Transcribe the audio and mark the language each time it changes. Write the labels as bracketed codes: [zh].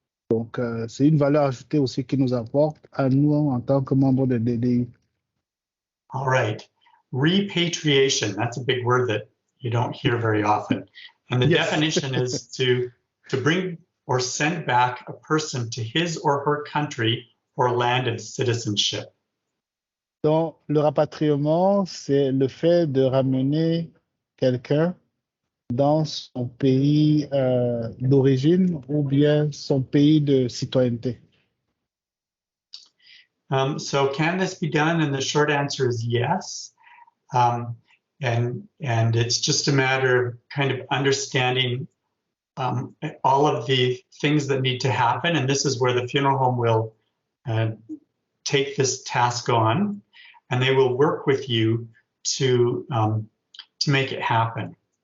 [fr] Donc, c'est une valeur ajoutée aussi qui nous apporte à nous en tant que membres de DDI. [en] All right. Repatriation, that's a big word that you don't hear very often. And the definition is to bring or send back a person to his or her country or land of citizenship. [fr] Donc, le rapatriement, c'est le fait de ramener quelqu'un dans son pays d'origine ou bien son pays de citoyenneté. [en] So can this be done? And the short answer is yes. And it's just a matter of kind of understanding all of the things that need to happen. And this is where the funeral home will take this task on, and they will work with you to make it happen.